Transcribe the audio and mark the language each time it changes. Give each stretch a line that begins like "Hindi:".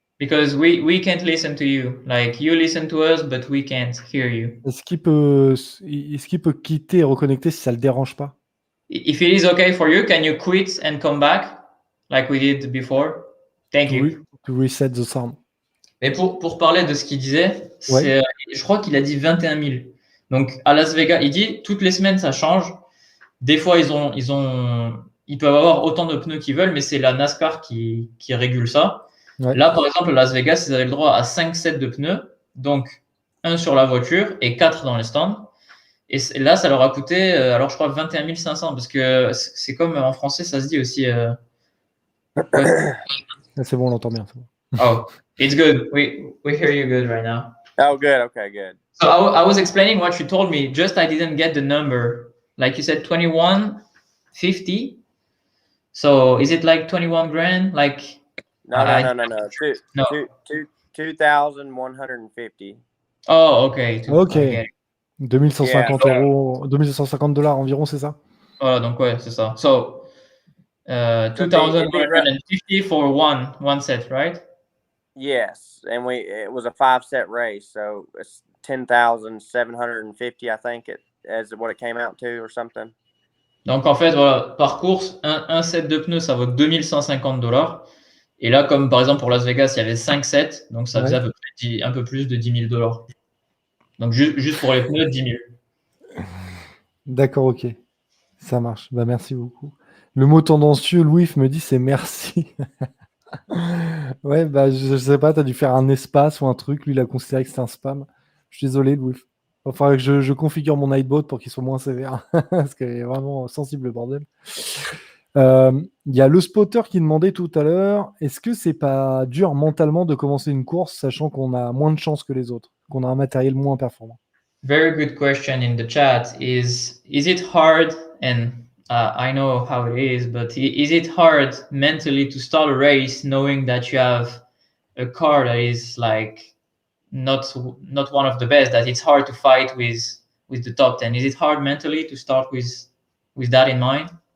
English: Because we can't listen to you. Like you listen to us, but we can't hear you.
French: Est-ce qu'il peut quitter et reconnecter si ça le dérange pas?
English: If it is okay for you, can you quit and come back like we did before? Thank you. To reset the sound.
French: Mais pour parler de ce qu'il disait, Ouais. Je crois qu'il a dit 21 000. Donc à Las Vegas, il dit toutes les semaines ça change. Des fois ils peuvent avoir autant de pneus qu'ils veulent, mais c'est la NASCAR qui régule ça. Ouais. Là, par exemple, à Las Vegas, ils avaient le droit à 5 sets de pneus, donc 1 sur la voiture et 4 dans les stands. Et là, ça leur a coûté, alors je crois 21 500, parce que c'est comme en français, ça se dit aussi. Ouais. C'est bon, on l'entend bien. Bon.
English: Oh, it's good. We hear you good right now. Oh, good. Okay, good. So I was explaining what you told me. Just I didn't get the number. Like you said, 2150. So is it like 21 grand? Like. No. 2,150. Oh, okay.
French: Okay. 2150 euros, $2,150 environ, c'est ça? Voilà, donc ouais, c'est ça.
English: So, 2,150 for one set, right? Yes, and it was a 5-set race, so it's 10,750, I think as what it came out to or something.
French: Donc en fait, voilà, par course, un set de pneus, ça vaut $2,150. Et là, comme par exemple pour Las Vegas, il y avait 5 sets, donc ça faisait à peu près un peu plus de $10,000. Donc juste pour les pneus, 10 000. D'accord, ok. Ça marche. Bah, merci beaucoup. Le mot tendancieux, Louis me dit, c'est merci. Ouais, bah, je sais pas, tu as dû faire un espace ou un truc. Lui, il a considéré que c'était un spam. Je suis désolé, Louis. Il va falloir que je configure mon Nightbot pour qu'il soit moins sévère. Parce qu'il est vraiment sensible, le bordel. Il y a le spotter qui demandait tout à l'heure, est-ce que c'est pas dur mentalement de commencer une course sachant qu'on a moins de chance que les autres, qu'on a un matériel moins performant?
English: Very good question in the chat. Is it hard, and I know how it is, but is it hard mentally to start a race knowing that you have a car that is like not one of the best, that it's hard to fight with the top 10? Is it hard mentally to start with that in mind?